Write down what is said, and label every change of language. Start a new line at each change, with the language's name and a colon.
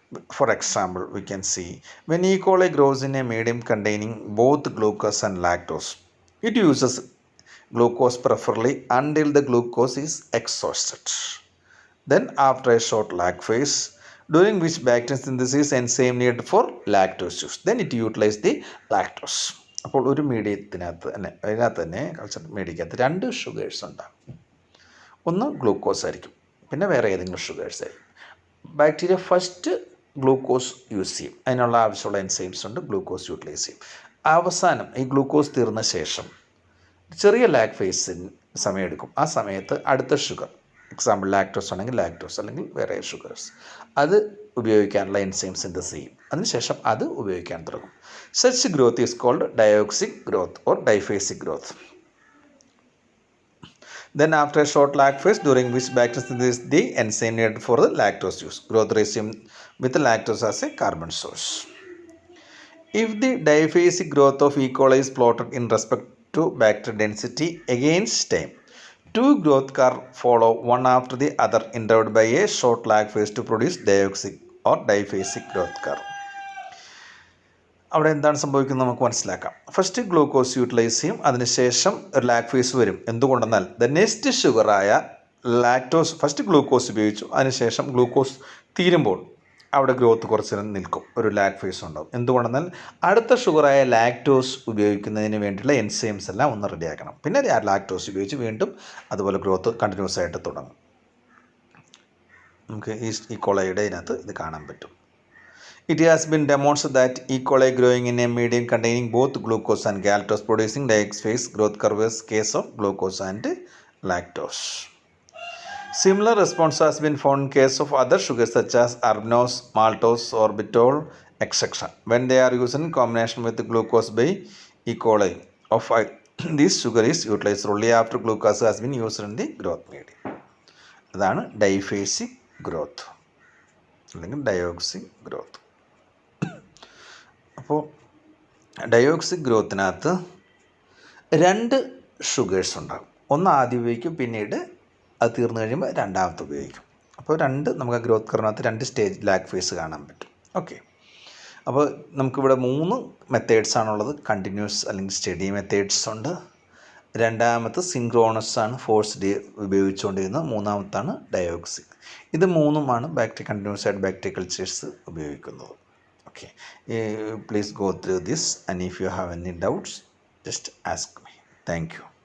English: For example, we can see when E. coli grows in a medium containing both glucose and lactose, it uses glucose preferably until the glucose is exhausted. Then after a short lag phase, during which bacterial synthesis enzyme needed for lactose use, then it utilizes the lactose.
Malayalam: അപ്പോൾ ഒരു മീഡിയത്തിനകത്ത് തന്നെ അതിനകത്ത് തന്നെ culture മീഡിയക്കകത്ത് രണ്ട് sugars ഉണ്ടാകും. ഒന്ന് glucose ആയിരിക്കും, പിന്നെ വേറെ ഏതെങ്കിലും ഷുഗേഴ്സ് ആയിരിക്കും. ബാക്ടീരിയ ഫസ്റ്റ് ഗ്ലൂക്കോസ് യൂസ് ചെയ്യും, അതിനുള്ള ആവശ്യമുള്ള എൻസൈംസ് ഉണ്ട്, ഗ്ലൂക്കോസ് യൂട്ടിലൈസ് ചെയ്യും. അവസാനം ഈ ഗ്ലൂക്കോസ് തീർന്ന ശേഷം ചെറിയ ലാഗ് ഫേസിന് സമയമെടുക്കും. ആ സമയത്ത് അടുത്ത ഷുഗർ, എക്സാമ്പിൾ ലാക്ടോസ് ആണെങ്കിൽ ലാക്ടോസ് അല്ലെങ്കിൽ വേറെ ഷുഗേഴ്സ്, അത് ഉപയോഗിക്കാനുള്ള എൻസൈം സിന്തസിസ് ചെയ്യും. അതിനുശേഷം അത് ഉപയോഗിക്കാൻ തുടങ്ങും.
English: Such growth is called diauxic growth or diphasic growth. Then after a short lag phase during which bacteria synthesize the enzyme needed for the lactose use, growth resumes with the lactose as a carbon source. If the diphasic growth of E. coli is plotted in respect to bacterial density against time, two growth curves follow one after the other interrupted by a short lag phase to produce dioxic or diphasic growth curve.
Malayalam: അവിടെ എന്താണ് സംഭവിക്കുന്നത് നമുക്ക് മനസ്സിലാക്കാം. First glucose utilise ചെയ്യും, അതിനുശേഷം ഒരു lag phase വരും. എന്തുകൊണ്ടെന്നാൽ
English: the next
Malayalam: ഷുഗറായ lactose, first glucose ഉപയോഗിച്ചു, അതിനുശേഷം ഗ്ലൂക്കോസ് തീരുമ്പോൾ അവിടെ ഗ്രോത്ത് കുറച്ച് നേരം നിൽക്കും, ഒരു ലാഗ് ഫേസ് ഉണ്ടാവും. എന്തുകൊണ്ടെന്നാൽ അടുത്ത ഷുഗറായ ലാക്ടോസ് ഉപയോഗിക്കുന്നതിന് വേണ്ടിയുള്ള എൻസൈംസ് എല്ലാം ഒന്ന് റെഡിയാക്കണം. പിന്നെ ലാക്ടോസ് ഉപയോഗിച്ച് വീണ്ടും അതുപോലെ ഗ്രോത്ത് കണ്ടിന്യൂസ് ആയിട്ട് തുടങ്ങും. നമുക്ക് ഈ കൊളയുടെ ഇതിനകത്ത് ഇത് കാണാൻ പറ്റും.
English: It has been demonstrated that E. coli growing in a medium containing both glucose and galactose producing dioxphase growth curve is case of glucose and lactose. Similar response has been found in case of other sugars such as arbinose, maltose, sorbitol, etc. when they are used in combination with glucose by E. coli. This sugar is utilized only after glucose has been used in the growth medium.
Malayalam: അതാണ് ഡൈഫേസിക് growth അല്ലെങ്കിൽ ഡയോക്സിക് growth. അപ്പോൾ ഡയോക്സിക് ഗ്രോത്തിനകത്ത് രണ്ട് sugars ഉണ്ടാകും. ഒന്ന് ആദ്യം ഉപയോഗിക്കും, പിന്നീട് അത് തീർന്നു കഴിയുമ്പോൾ രണ്ടാമത്തെ ഉപയോഗിക്കും. അപ്പോൾ നമുക്ക് ഗ്രോത്ത് കർവിനകത്ത് രണ്ട് സ്റ്റേജ് ലാഗ് ഫേസ് കാണാൻ പറ്റും. ഓക്കെ, അപ്പോൾ നമുക്കിവിടെ 3 മെത്തേഡ്സ് ആണുള്ളത്. കണ്ടിന്യൂസ് അല്ലെങ്കിൽ സ്റ്റഡി മെത്തേഡ്സ് ഉണ്ട്. രണ്ടാമത്തെ സിൻക്രോണസ് ആണ്, ഫോഴ്സ്ഡ് ഉപയോഗിച്ചുകൊണ്ടിരുന്നത്. മൂന്നാമത്താണ് ഡയോക്സിക്. ഇത് മൂന്നുമാണ് കണ്ടിന്യൂസ് ആയിട്ട് ബാക്ടീരിയ കൾച്ചേഴ്സ് ഉപയോഗിക്കുന്നത്.
English: Okay. Please go through this, and if you have any doubts, just ask me. Thank you.